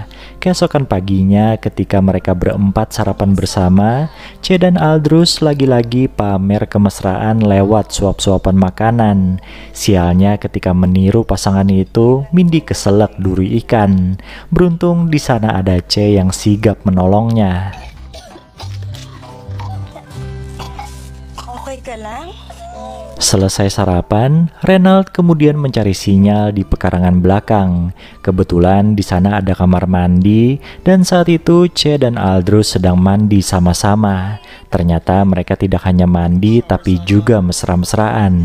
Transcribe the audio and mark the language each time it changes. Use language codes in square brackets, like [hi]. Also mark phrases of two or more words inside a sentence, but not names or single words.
[id] Keesokan paginya ketika mereka berempat sarapan bersama, C dan Aldrus lagi-lagi pamer kemesraan lewat suap-suapan makanan. Sialnya ketika meniru pasangan itu, Mindy keselak duri ikan. Beruntung di sana ada C yang sigap menolongnya. [tl] Okay ka lang? [id] Selesai sarapan, Reynald kemudian mencari sinyal di pekarangan belakang. Kebetulan di sana ada kamar mandi dan saat itu C dan Aldrus sedang mandi sama-sama. Ternyata mereka tidak hanya mandi tapi juga mesra-mesraan.